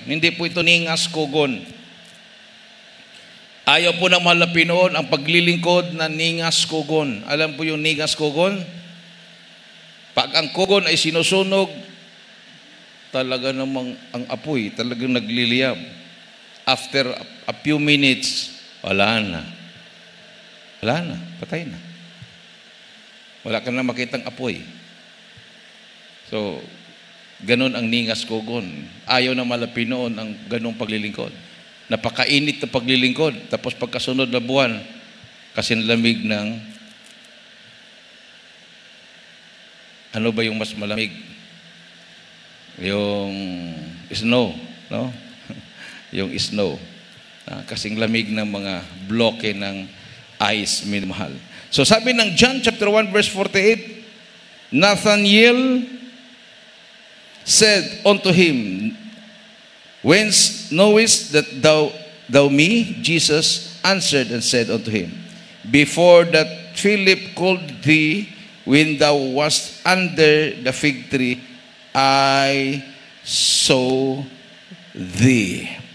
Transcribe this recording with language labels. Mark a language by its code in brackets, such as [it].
[tl] Hindi po ito ningas kugon. Ayaw po ng mahal na Pinoon ang paglilingkod na ningas kugon. Alam po yung ningas kugon? Pag ang kugon ay sinusunog, talaga namang ang apoy, talagang nagliliyab. [en] After a few minutes, [tl] wala na. Wala na, patay na. Wala ka na makitang apoy. So, ganun ang ningas kugon. Ayaw na malapinoon ang ganung paglilingkod. Napakainit na paglilingkod. Tapos pagkasunod na buwan, kasinlamig ng ano ba yung mas malamig? Yung snow, no? Yung snow. Kasing lamig ng mga bloke ng ice, minamahal. So sabi ng [en] John chapter 1 verse 48, Nathanael said unto him, Whence knowest that thou me? Jesus answered and said unto him, Before that Philip called thee, when thou wast under the fig tree, I saw thee.